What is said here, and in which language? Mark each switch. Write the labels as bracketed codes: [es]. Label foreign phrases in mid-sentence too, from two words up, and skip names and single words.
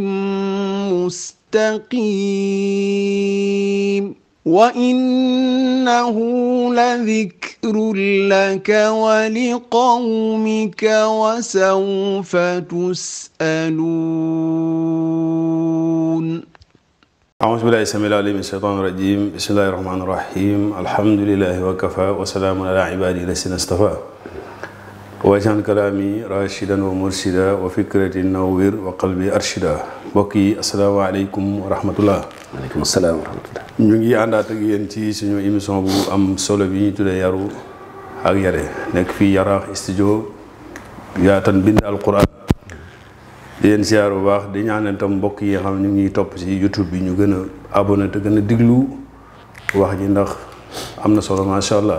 [ar] مستقيم وإنه لذكر لك ولقومك وسوف تسألون أعوذ بالله السميع العليم من الشيطان الرجيم بسم الله الرحمن الرحيم الحمد لله وكفى وسلام على عباده الذين اصطفى واجعل كلامي راشدا ومرشدا وفكرتي نوّر وقلبي أرشدا [wo] mbokk yi [ar] السلام عليكم ورحمة الله. وعليكم السلام ورحمة الله. [wo] ñu ngi àndaat ak yéen ci suñu émission bu am solo bi ñuy tuddee yaru ak yare nekk fii Yaraax studio Yaatan Bind Alquran di leen siyaar bu baax di ñaanal tam mbokk yi nga xam ne ñu ngi topp ci YouTube bi ñu gën a abonné te gën a diglu wax ji ndax am na solo [ar] ما شاء الله.